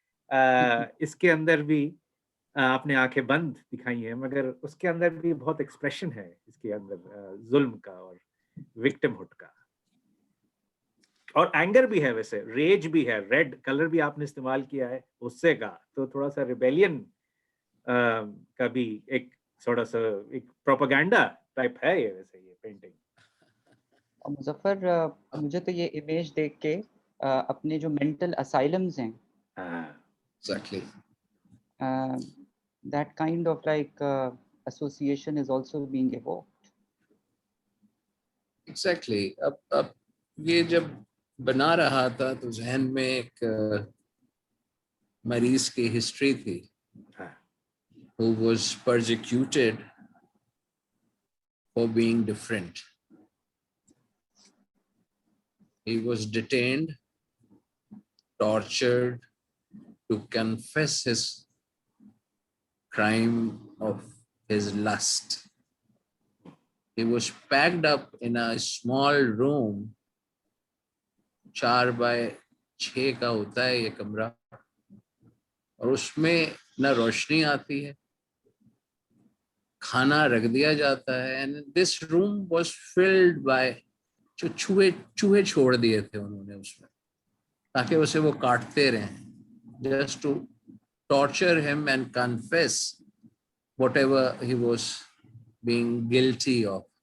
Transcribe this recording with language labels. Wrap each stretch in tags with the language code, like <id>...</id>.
<ur>اس کے اندر بھی آپ نے آنکھیں بند دکھائی ہیں, مگر اس کے اندر بھی بہت ایکسپریشن ہے اس کے اندر ظلم کا اور وکٹم ہوڈ کا, اور اینگر بھی ہے, ویسے ریج بھی ہے, ریڈ کلر بھی آپ نے استعمال کیا ہے غصے کا, تو تھوڑا سا ریبیلین کا بھی ایک تھوڑا سا ایک پروپیگنڈا ٹائپ ہے یہ ویسے یہ پینٹنگ. مظفر مجھے تو یہ امیج دیکھ کے اپنے جو مینٹل اسائلمز ہیں</ur> <en>Exactly. that kind of like association is also being evoked. Exactly.</en> <ur>اب یہ جب بنا رہا تھا تو ذہن میں ایک مریض کی ہسٹری تھی</ur> <en>who was persecuted for being different. He was detained, tortured to confess his crime of his lust. He was packed up in a small room, 4 by 6</en> <ur>کا ہوتا ہے یہ کمرہ, اور اس میں نہ روشنی آتی ہے, کھانا رکھ دیا جاتا ہے,</ur> <en>and this room was filled by</en> <ur>جو چوہے چھوڑ دیے تھے انہوں نے اس میں تاکہ اسے وہ کاٹتے رہیں,</ur> <en>just to torture him and confess whatever he was being guilty of.</en>